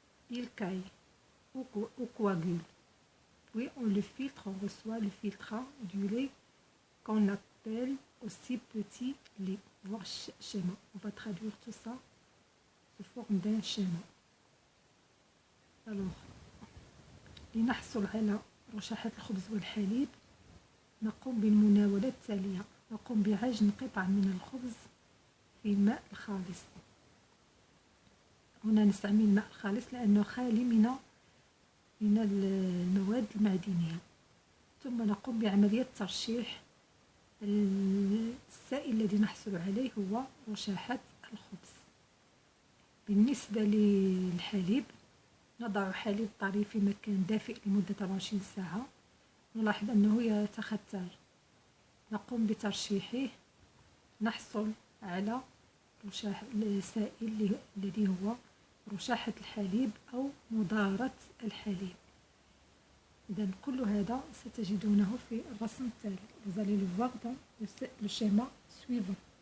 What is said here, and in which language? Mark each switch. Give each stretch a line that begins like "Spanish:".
French: Il caille ou coagule. Puis on le filtre, on reçoit le filtrat du lait qu'on appelle aussi petit lait. Voir schéma. On va traduire tout ça sous forme d'un schéma.
Arabic: Alors, لنحصل على رشاحة الخبز والحليب نقوم بالمناولة التالية. نقوم بعجن قطع من الخبز في ماء الخالص. هنا نستعمل ماء خالص لأنه خالي من المواد المعدنية. ثم نقوم بعملية ترشيح السائل الذي نحصل عليه هو رشاحة الخبز. بالنسبة للحليب نضع حليب طري في مكان دافئ لمدة 24 ساعة. نلاحظ أنه يتختر. نقوم بترشيحه نحصل على السائل الذي هو رشاحة الحليب أو مضارة الحليب. إذن كل هذا ستجدونه في الرسم التالي.
French: Vous allez le voir dans le schéma suivant.